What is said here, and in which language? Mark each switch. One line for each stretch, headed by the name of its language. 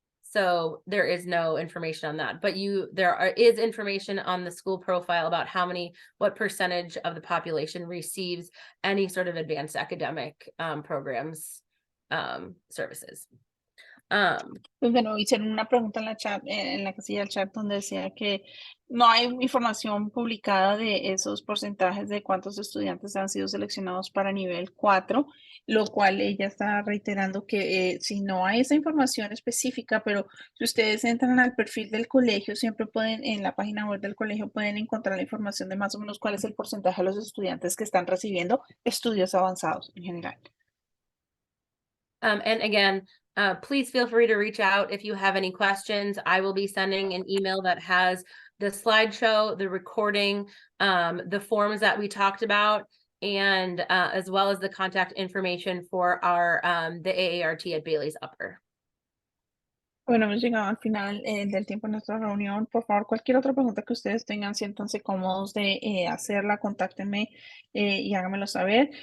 English: So there is no information on that, but there is information on the school profile about what percentage of the population receives any sort of advanced academic programs services.
Spanish: Pues bueno, hicieron una pregunta en la casilla del chat donde decía que no hay información publicada de esos porcentajes de cuántos estudiantes han sido seleccionados para nivel 4, lo cual ella está reiterando que si no hay esa información específica, pero si ustedes entran al perfil del colegio, siempre pueden, en la página web del colegio, pueden encontrar la información de más o menos cuál es el porcentaje de los estudiantes que están recibiendo estudios avanzados en general.
English: And again, please feel free to reach out if you have any questions. I will be sending an email that has the slideshow, the recording, the forms that we talked about, and as well as the contact information for the AART at Bailey's Upper.
Spanish: Bueno, hemos llegado al final del tiempo de nuestra reunión. Por favor, cualquier otra pregunta que ustedes tengan, siéntanse cómodos de hacerla, contáctenme y háganmelo saber.